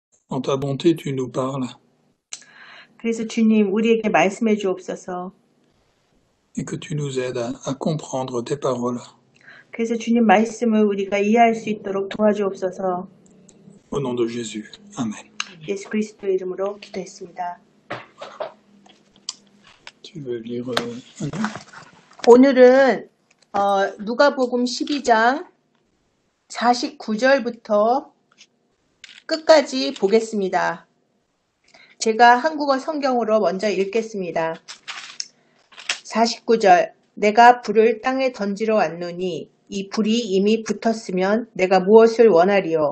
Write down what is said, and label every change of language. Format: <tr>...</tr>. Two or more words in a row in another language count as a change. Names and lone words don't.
<fr>En ta bonté, tu nous parles</fr> <ko>그래서 주님, 우리에게 말씀해 주옵소서.</ko> <fr>et que tu nous aides à comprendre tes paroles.</fr> <ko>그래서 주님 말씀을 우리가 이해할 수 있도록 도와주옵소서.</ko> <fr>Au nom de Jésus. Amen.</fr> <ko>예수 그리스도의 이름으로 기도했습니다.</ko> <fr>Tu veux lire Anna?</fr> <ko>오늘은 누가복음 12장 49절부터 끝까지 보겠습니다. 제가 한국어 성경으로 먼저 읽겠습니다. 49절 내가 불을 땅에 던지러 왔노니 이 불이 이미 붙었으면 내가 무엇을 원하리요?</ko>